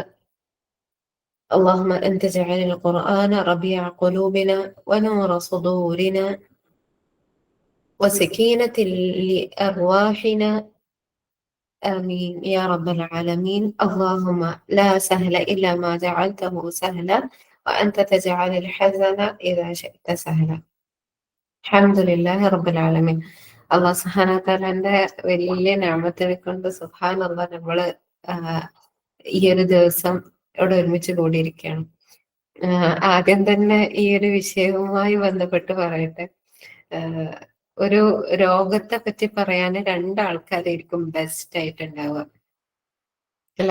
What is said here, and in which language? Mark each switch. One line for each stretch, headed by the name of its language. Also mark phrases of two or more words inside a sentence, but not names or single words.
Arabic: اللهم أنت جعل القرآن ربيع قلوبنا ونور صدورنا وسكينة لأرواحنا. آمين يا رب العالمين. اللهم لا سهل إلا ما جعلته سهلا وأنت تجعل الحزن إذا شئت سهلا. الحمد لله رب العالمين. الله سبحانه وتعالى
Malayalam: വലിയ നിഅമത്തിനെ കൊണ്ട് സുബ്ഹാനല്ലാഹ് നമ്മള് ഈ ഒരു ദിവസം ഇവിടെ ഒരുമിച്ച് കൂടിയിരിക്കുകയാണ്. ആദ്യം തന്നെ ഈ ഒരു വിഷയവുമായി ബന്ധപ്പെട്ട് പറയട്ടെ. ഒരു രോഗത്തെ പറ്റി പറയാൻ രണ്ടാൾക്കാരായിരിക്കും ബെസ്റ്റ് ആയിട്ടുണ്ടാവുക അല്ലെ.